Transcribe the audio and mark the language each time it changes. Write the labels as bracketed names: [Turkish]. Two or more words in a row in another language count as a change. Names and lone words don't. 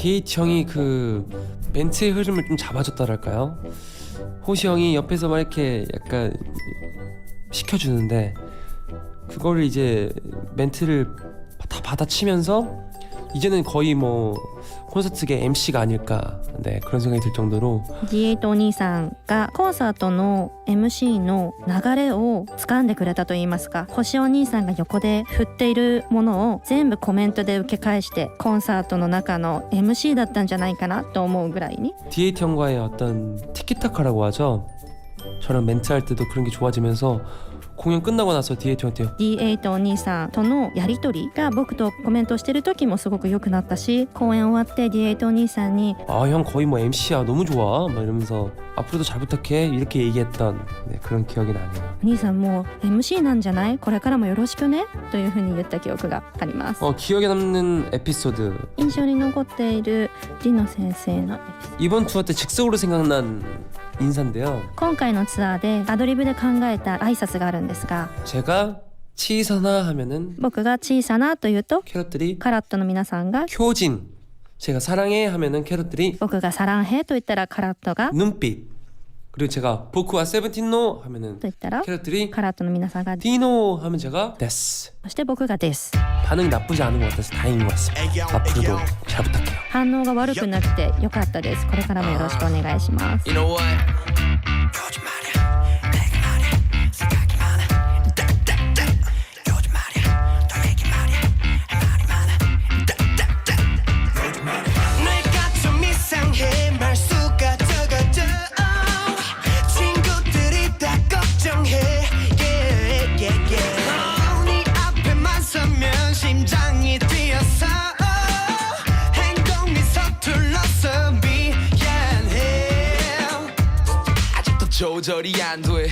[Korean] D8 형이 그 멘트의 흐름을 좀 잡아줬다랄까요? 호시 형이 옆에서 막 이렇게 약간 시켜주는데 그거를 이제 멘트를 다 받아치면서 이제는 거의 뭐 콘서트계 MC가 아닐까 네 그런 생각이 들 정도로 [Japanese] D8 お兄さんがコンサートの MC の流れを掴んでくれたといいますか、星お兄さんが横で振っているものを全部コメントで受け返してコンサートの中の MC だったんじゃないかなと思うぐらいに [Korean] D8 형과의 어떤 티키타카라고 하죠. 저랑 멘트할 때도 그런 게 좋아지면서 공연 끝나고 나서 D8 형한테 [Japanese] D8 お兄さんとのやり取りが僕とコメントしてる時もすごく良くなったし、公演終わって D8 お兄さんに [Korean] 형 거의 뭐 MC야 너무 좋아 막 이러면서 앞으로도 잘 부탁해 이렇게 얘기했던 네, 그런 기억이 나네요. [Japanese] お兄さんもう MC なんじゃない、これからもよろしくねというふうに言った記憶があります。 [Korean] 기억에 남는 에피소드 [Japanese] 印象に残っているリノ先生のエピソード、 [Korean] 이번 투어 때 즉석으로 생각난 인사인데요. [Japanese] 今回のツアーでアドリブで考えた挨拶があるんですが、 [Korean] 제가 치사나 하면은 [Japanese] 僕が小さなと言うと [Korean] 캐럿들이 [Japanese] カラットの皆さんが、 [Korean] 효진 제가 사랑해 하면은 캐럿들이 [Japanese] 僕がサランヘと言ったらカラットが [Korean] 눈빛 그리고 제가 [Japanese] 僕はセブンティーンの [Korean] 하면은 [Japanese] と言ったら [Korean] 캐럿들이 [Japanese] カラットの皆さんが、 [Korean] 디노 하면 제가 데스 [Japanese] そして僕がです。 [Korean] 반응이 나쁘지 않은 것 같아서 다행인 것 같습니다. 앞으로도 잘 부탁해요. [Japanese] 反応が悪くなくてよかったです。これからもよろしくお願いします。 [English] You know what? [Korean] 요즘 말이야 내가 말이야 생각이 많아 따따따 요즘 말이야 너 얘기 말이야 말이 많아 따따따 요즘 말이야 내가 좀 이상해 말수가 적어져 친구들이 다 걱정해 [English] yeah yeah yeah [Korean] 네 앞에만 서면 심장이 뛰어서 행동이 서툴러서 조절이 안 돼.